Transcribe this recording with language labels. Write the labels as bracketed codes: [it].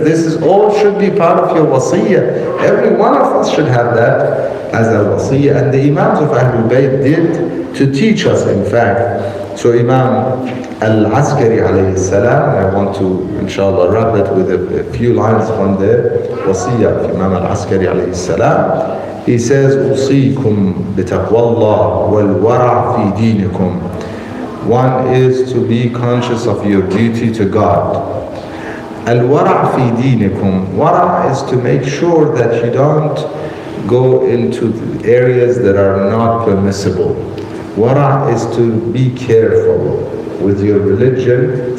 [en] This is all should be part of your wasiyah. Every one of us should have that as a wasiyah. And the Imams of Ahlul Bayt did to teach us, in fact. So Imam Al-Askari alayhi salam, I want to inshallah wrap it with a few lines from the wasiyah of Imam Al-Askari alayhi salam. He says, [ar] أُوصِيكُمْ بِتَقْوَى اللَّهِ وَالْوَرَعْ فِي دِينِكُمْ. [en] One is to be conscious of your duty to God. [ar] Al-wara' fi dinikum. [en] Wara' is to make sure that you don't go into areas that are not permissible. Wara' is to be careful with your religion.